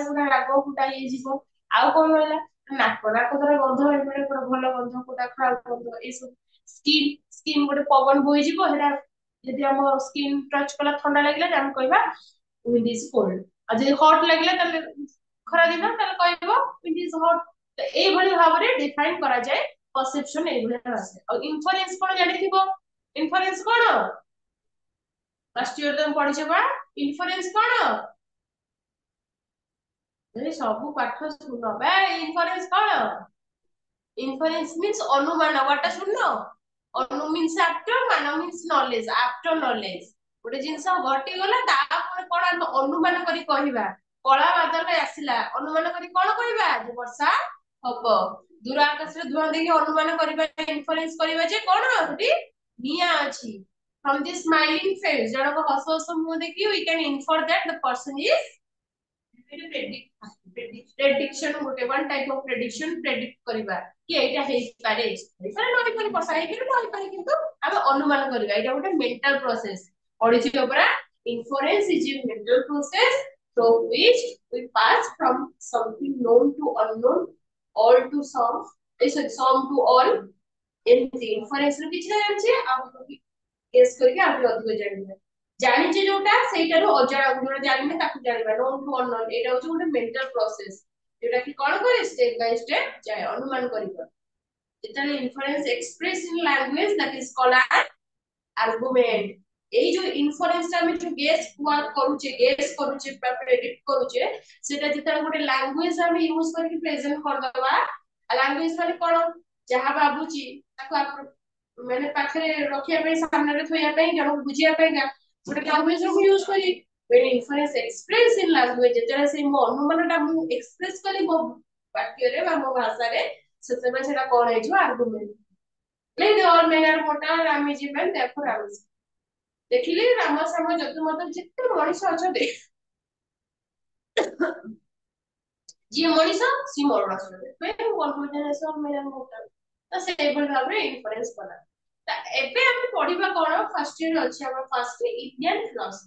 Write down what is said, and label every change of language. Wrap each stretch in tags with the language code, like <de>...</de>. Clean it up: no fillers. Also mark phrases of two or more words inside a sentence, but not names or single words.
<or>କୋଉଟା ରାଗ କୋଉଟା ଇଏ ଯିବ ଆଉ କଣ ରହିଲା ନାକ ଦ୍ଵାରା ଗନ୍ଧ ହେଇପାରେ କୋଉଟା ଭଲ ଗନ୍ଧ କୋଉଟା ଖରାପ ଗନ୍ଧ ଏସବୁ ସ୍କିନ୍ ଗୋଟେ ପବନ ବୋହିଯିବ ସେଟା ଯଦି ଆମ</or> <en>skin touch</en> <or>କଲା ଥଣ୍ଡା ଲାଗିଲା ଆମେ କହିବା</or> <en>wind is cold</en> <or>ଆଉ ଯଦି ହଟ୍ ଲାଗିଲା ତାହେଲେ ଖରା ଦିନ ତାହେଲେ କହିବ</or> <en>wind is hot</en> <or>ଏଇଭଳି ଭାବରେ ଡିଫାଇନ କରାଯାଏ ପରସେପସନ ଏଇଭଳି ଆସେ ଆଉ ଇନଫରେନ୍ସ କଣ ଜାଣିଥିବ ଇନଫରେନ୍ସ କଣ</or> <en>first year</en> <or>ତମେ ପଢିଛ ବା ଇନଫରେନ୍ସ କଣ ସବୁ ପାଠ ଶୁଣ ବା ଇନଫରେନ୍ସ କଣ</or> <en>inference means</en> <or>ଅନୁମାନ what ଶୁଣିନ ଅନୁ</or> <en>means after</en> <or>ମାନ means</or> <en>knowledge after knowledge</en> <or>ଗୋଟେ ଜିନିଷ ଘଟିଗଲା ତାପରେ କଣ ଆମେ ଅନୁମାନ କରି କହିବା କଳା ବାଦଲ ଆସିଲା ଅନୁମାନ କରି କଣ କହିବା ଯେ ବର୍ଷା ହବ ଦୂର ଆକାଶରେ ଧୂଆଁ ଦେଇକି ଅନୁମାନ କରିବା ଇନଫରେନ୍ସ କରିବା ଯେ କଣ ସେଠି ନିଆଁ ଅଛି</or> <en>from this smiling face</en> <or>ଜଣକ ହସ ହସ ମୁହଁ ଦେଖି</or> <en>we can infer that the person is</en> <or>prediction ଗୋଟେ</or> <en>one type of prediction</en> <or>predict କରିବା କି ଏଇଟା ହେଇପାରେ ହେଇପାରେ ନ ହେଇପାରେ ବର୍ଷା ହେଇପାରେ ନ ହେଇପାରେ କିନ୍ତୁ ଆମେ ଅନୁମାନ କରିବା ଏଇଟା ଗୋଟେ</or> <en>mental process</en> <or>ପଢିଥିବ ପରା</or> <en>Inference is a mental process through which we pass from something known to unknown, all to some, sorry, some to all.</en> <or>ଏମିତି inference ରୁ କିଛି ଜାଣିଛେ ଆଉ ଗେସ୍ କରିକି ଆଉ ଟିକେ ଅଧିକ ଜାଣିବା, ଜାଣିଛେ ଯୋଉଟା ସେଇଟାରୁ ଅଜଣା ଯୋଉଟା ଜାଣିନେ ତାକୁ ଜାଣିବା,</or> <en>known to unknown,</en> <or>ଏଇଟା ହଉଛି ଗୋଟେ</or> <en>mental process</en> <or>ଯୋଉଟା କି କଣ କରେ</or> <en>step by step</en> <or>ଯାଏ ଅନୁମାନ କରିବା।</or> <en>ଯେତେବେଳେ inference express in language that is called as argument।</en> <or>ଏଇ ଯୋଉ ଇନଫରେନ୍ସ ଟା ଆମେ ଯୋଉ ଗେସ୍ କରୁଛେ ବା ପ୍ରେଡିକ୍ଟ କରୁଛେ ସେଟା ଯେତେବେଳେ ଗୋଟେ ଲାଙ୍ଗୁଏଜ ଆମେ ୟୁଜ କରିକି ପ୍ରେଜେଣ୍ଟ କରିଦବା, ଲାଙ୍ଗୁଏଜ ମାନେ କଣ, ଯାହା ଭାବୁଛି ତାକୁ ମାନେ ପାଖରେ ରଖିବା ପାଇଁ, ସାମ୍ନାରେ ଥୋଇବା ପାଇଁ, ଜଣକୁ ବୁଝିବା ପାଇଁ ଗୋଟେ ଲାଙ୍ଗୁଏଜ ର ମୁଁ ୟୁଜ କରିବି।</or> <en>when inference express in language,</en> <or>ଯେତେବେଳେ ସେ ମୋ ଅନୁମାନ ଟା ମୁଁ ଏକ୍ସପ୍ରେସ କଲି ମୋ ବାକ୍ୟରେ ବା ମୋ ଭାଷାରେ, ସେତେବେଳେ ସେଟା କଣ ହେଇଯିବ ଆର୍ଗୁମେଣ୍ଟ।</or> <en>Like the all men are mortal, Ram is evil, therefore Ram is।</en> <or>ଦେଖିଲି ରାମ ଶ୍ୟାମ ଯଦୁମତ ଯେତେ ମଣିଷ ଅଛନ୍ତି, ଯିଏ ମଣିଷ ସିଏ ମରଣାସୁର, ତ ସେଇଭଳି ଭାବରେ ଇନଫରେନ୍ସ କଲା। ଏବେ ଆମେ ପଢିବା କଣ,</or> <en>first year</en> <or>ଅଛି ଆମର,</or> <en>first Indian philosophy.</en>